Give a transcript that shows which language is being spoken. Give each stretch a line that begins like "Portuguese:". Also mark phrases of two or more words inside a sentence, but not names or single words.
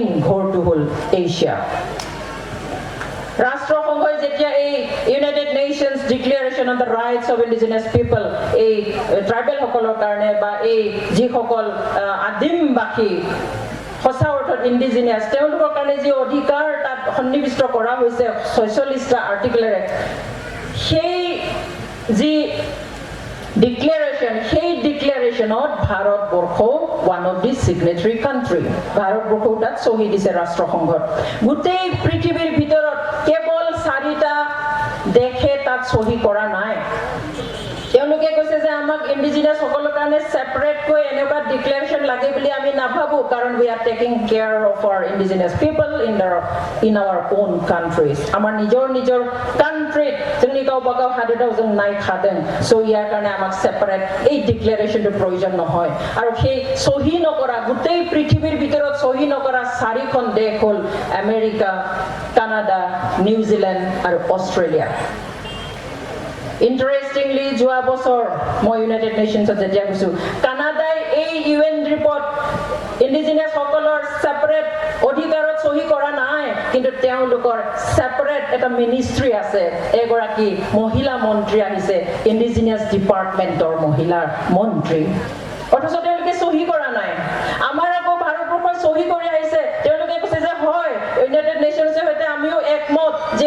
Assamese: ঘৰটো হ'ল এছিয়া ৰাষ্ট্ৰসংঘই যেতিয়া এই ইউনাইটেড নেশনস ডিক্লেৰেশন অন দ্য ৰাইটস অফ ইন্ডিজিনাস পিপল এই ট্ৰাইবেল সকলৰ কাৰণে বা এই যিসকল আদিমবাসী সঁচা অৰ্থত ইন্ডিজিনিয়াস তেওঁলোকৰ কাৰণে যি অধিকাৰ তাত সন্নিবিষ্ট কৰা হৈছে 46টা আৰ্টিকলেৰে সেই যি
English: declaration of
Assamese: ভাৰতবৰ্ষ
English: one of the signatory country
Assamese: ভাৰতবৰ্ষ তাত সহি দিছে ৰাষ্ট্ৰসংঘত গোটেই পৃথিৱীৰ ভিতৰত কেৱল 4টা দেশে তাত সহি কৰা নাই তেওঁলোকে কৈছে যে আমাক ইন্ডিজিনাস সকলৰ কাৰণে সেপাৰেট কৈ এনেকুৱা ডিক্লেৰেশন লাগে বুলি আমি নাভাবো কাৰণ
English: we are taking care of our indigenous people in our own countries
Assamese: আমাৰ নিজৰ country
Bodo: जोंनि गावबागाव हादोराव जों नाय खादों सो
Assamese: ইয়াৰ কাৰণে আমাক সেপাৰেট এই ডিক্লেৰেশনটো প্ৰয়োজন নহয় আৰু সেই সহি নকৰা গোটেই পৃথিৱীৰ ভিতৰত সহি নকৰা চাৰিখন দেশ হ'ল আমেৰিকা কানাডা নিউজিল্যান্ড আৰু অস্ট্রেলিয়া Interestingly, যোৱা বছৰ মই ইউনাইটেড নেশনছত যেতিয়া গৈছো কানাডাই এই
English: UN report
Assamese: ইন্ডিজিনাস সকলৰ সেপাৰেট অধিকাৰত সহি কৰা নাই কিন্তু তেওঁলোকৰ সেপাৰেট এটা মিনিষ্ট্ৰি আছে এগৰাকী মহিলা মন্ত্ৰী আহিছে
English: indigenous department
Assamese: মহিলা মন্ত্ৰী অথচ তেওঁলোকে সহি কৰা নাই আমাৰ আকৌ ভাৰতবৰ্ষই সহি কৰি আহিছে তেওঁলোকে কৈছে যে হয় ইউনাইটেড নেশনছৰ সৈতে আমিও একমত যে